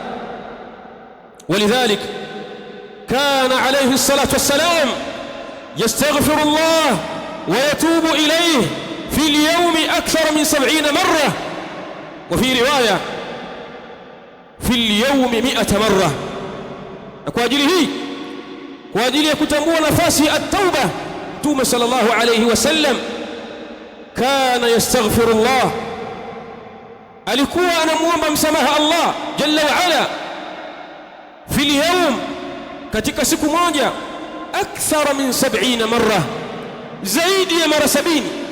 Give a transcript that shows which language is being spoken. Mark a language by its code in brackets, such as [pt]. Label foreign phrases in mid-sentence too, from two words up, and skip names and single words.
[ar] ولذلك كان عليه الصلاة والسلام يستغفر الله ويتوب إليه في اليوم أكثر من 70 مرة، وفي رواية في اليوم 100 مرة. [sw] kwa ajili ya kutambua nafasi ya at-tauba, Mtume [ar] صلى الله عليه وسلم كان يستغفر الله, [sw] alikuwa anamuomba msamaha Allah [ar] جل وعلا في اليوم, [sw] katika siku moja, [ar] أكثر من 70 مرة, [sw] zaidi ya mara 70.